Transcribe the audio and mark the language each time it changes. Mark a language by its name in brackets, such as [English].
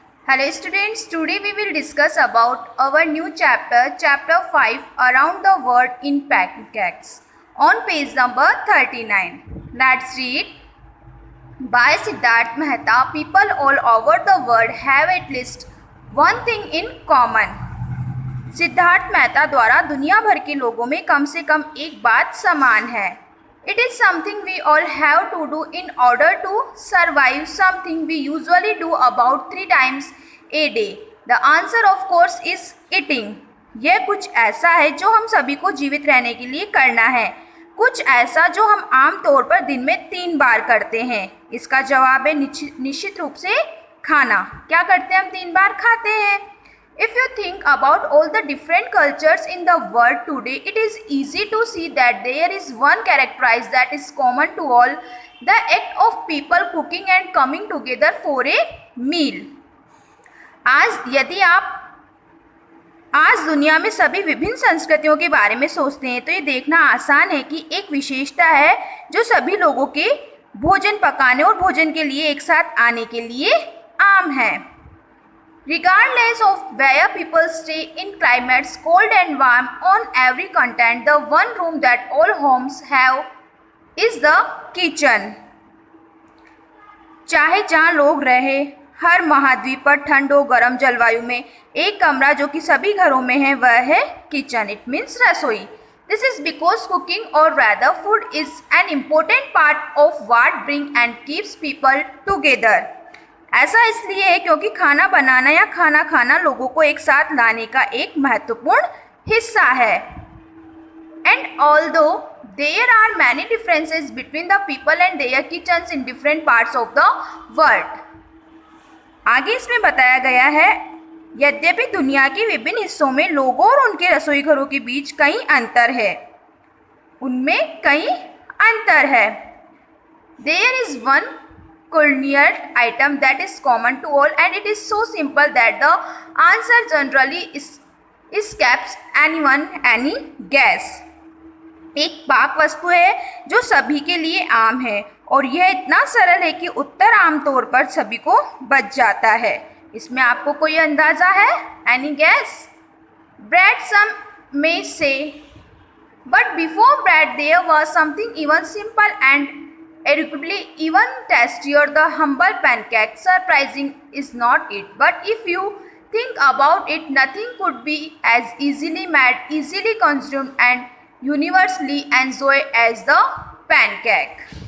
[English] Hello students, today we will discuss about our new chapter, chapter 5, Around the World in Pancakes, on page number 39. Let's read. By Siddharth Mehta, people all over the world have at least one thing in common. [Hindi] Siddharth Mehta द्वारा दुनिया भर के लोगों में कम से कम एक बात समान है. [English] It is something we all have to do in order to survive, something we usually do about 3 times a day. The answer of course is eating. [Hindi] यह कुछ ऐसा है जो हम सभी को जीवित रहने के लिए करना है, कुछ ऐसा जो हम आम तौर पर दिन में 3 बार करते हैं. इसका जवाब है निश्चित रूप से खाना. क्या करते हैं हम? 3 बार खाते हैं. [English] If you think about all the different cultures in the world today, it is easy to see that there is one characteristic that is common to all: the act of people cooking and coming together for a meal. [Hindi] यदि आप आज दुनिया में सभी विभिन्न संस्कृतियों के बारे में सोचते हैं तो ये देखना आसान है कि एक विशेषता है जो सभी लोगों के भोजन पकाने और भोजन के लिए एक साथ आने के लिए आम है. [English] Regardless of where people stay in climates cold and warm, on every continent, the one room that all homes have is the kitchen. [Hindi] चाहे जहाँ लोग रहे, हर महाद्वीप पर ठंड और गर्म जलवायु में एक कमरा जो कि सभी घरों में है वह है किचन. [English] It means रसोई. This is because cooking or rather food is an important part of what brings and keeps people together. [Hindi] ऐसा इसलिए है क्योंकि खाना बनाना या खाना खाना लोगों को एक साथ लाने का एक महत्वपूर्ण हिस्सा है. [English] And although there are many differences between the people and their kitchens in different parts of the world. [Hindi] आगे इसमें बताया गया है यद्यपि दुनिया के विभिन्न हिस्सों में लोगों और उनके रसोई घरों के बीच कई अंतर है, उनमें कई अंतर है. [English] There is one culinary item that is common to all, and it is so simple that the answer generally escapes anyone any guess. [Hindi] एक पाक वस्तु है जो सभी के लिए आम है और यह इतना सरल है कि उत्तर आमतौर पर सभी को बच जाता है. इसमें आपको कोई अंदाजा है? [English] Any guess? Bread some may say, but before bread there was something even simple and arguably even tastier, the humble pancake. Surprising is not it, but if you think about it, nothing could be as easily made, easily consumed and universally enjoyed as the pancake.